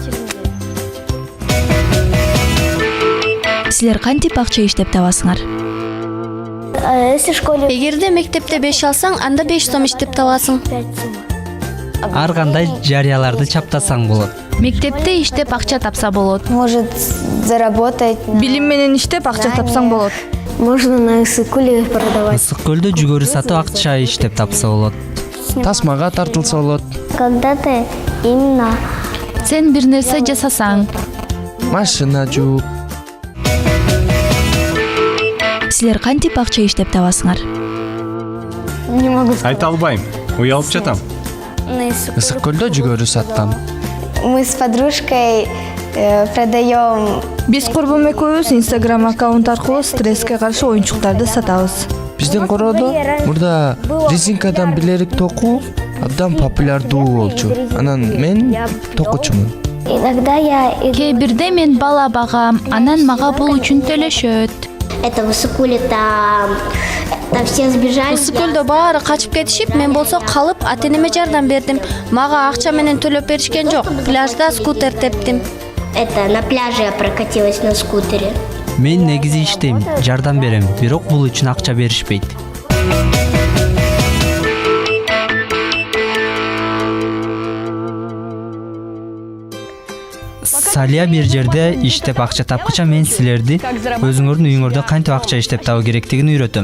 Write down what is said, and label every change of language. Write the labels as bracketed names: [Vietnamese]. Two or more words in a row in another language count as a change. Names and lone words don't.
[Kyrgyz] Силер кантип акча иштеп табасыңар? Эгерде мектепте 5 алсаң, анда 5 сом иштеп табасың. Ар кандай жарыяларды чаптасаң болот. Мектепте иштеп акча тапса болот. [Russian] Может заработать. [Kyrgyz] Билим менен иштеп акча тапсаң болот. [Russian] Можно на Ысык-Көлдө продавать. [Kyrgyz] Ысык-Көлдө жүгөрү сатып акча иштеп тапса болот. Тасмага тартылса болот. [Russian] Когда-то именно [Kyrgyz] Сен бир нерсе жасасаң, Машина жууп. силер кантип акча иштеп табасыңар? [Russian] не могу сказать. [Kyrgyz] Айта албайм. Уялып жатам. [Russian] На Ысык-Көлдө. [Kyrgyz] Ысык-Көлдө жүгөрү саткам. [Russian] Мы с подружкой продаем. [Kyrgyz] Биз курбум экөөбүз Instagram аккаунт аркылуу стресске каршы оюнчуктарды сатабыз. Биздин короодо мурда резинкадан билерик току абдан популярдуу болчу. Анан мен токучумун. [Russian] Иногда я [Kyrgyz] Кээ бирде мен бала багам, анан мага бул үчүн төлөшөт. [Russian] это в Ысык-Куле там все сбежали. [Kyrgyz] Ысык-Көлдө баары качып кетишип, мен болсо калып ата-энеме жардам бердим. Мага акча менен төлөп беришкен жок. Пляжда скутер тептим. [Russian] Это на пляже я прокатилась на скутере. [Kyrgyz] Мен негизи иштейм, жардам берем, бирок бул үчүн акча беришпейт. Салия бир жерде иштеп акча тапкыча мен силерди өзүңөрдүн үйүңөрдө кантип акча иштеп табуу керектигин үйрөтөм.